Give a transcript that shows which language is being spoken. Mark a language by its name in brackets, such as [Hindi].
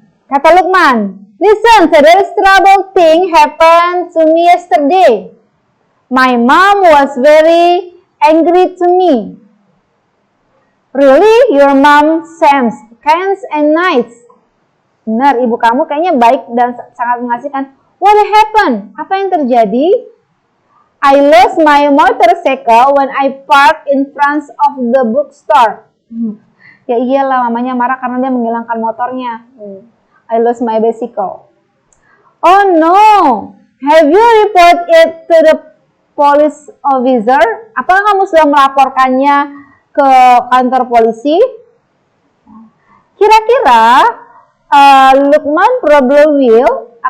[Indonesian] Kata Lukman, [English] listen, there is trouble thing happened to me yesterday. My mom was very angry to me. Really? Your mom seems kind and nice. [Indonesian] Benar, ibu kamu kayaknya baik dan sangat mengasihkan. [English] What happened? [Indonesian] Apa yang terjadi? [English] I lost my motorcycle when I parked in front of the bookstore. [Indonesian] Ya iyalah, mamanya marah karena dia menghilangkan motornya. [English] I lost my bicycle. Oh no! Have you report it to the police officer? [Indonesian] Apakah kamu sudah melaporkannya ke kantor polisi? Kira-kira [English] Lukman probably will.